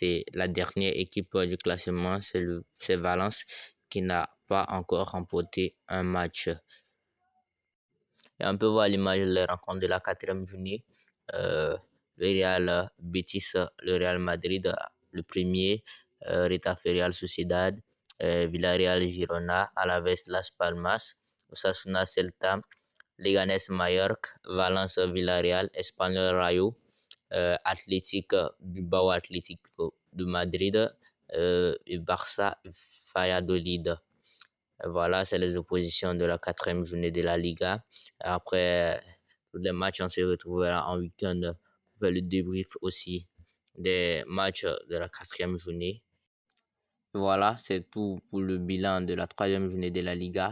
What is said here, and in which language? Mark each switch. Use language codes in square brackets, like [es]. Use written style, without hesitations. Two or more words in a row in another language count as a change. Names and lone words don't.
[fr] Et la dernière équipe du classement, c'est Valence qui n'a pas encore remporté un match. Et on peut voir l'image des rencontres de la 4e journée. Le Real Betis, le Real Madrid, le premier. Retafe Real Sociedad, Villarreal Girona, Alaves Las Palmas, Osasuna Celta, Leganés Mallorca, Valence Villarreal, Espanyol Rayo, Athletic Bilbao Atlético de Madrid et Barça Valladolid. Voilà, c'est les oppositions de la 4e journée de la Liga. Après tous les matchs, on se retrouvera en week-end pour faire le débrief aussi des matchs de la 4e journée. Voilà, c'est tout pour le bilan de la 3e journée de la Liga.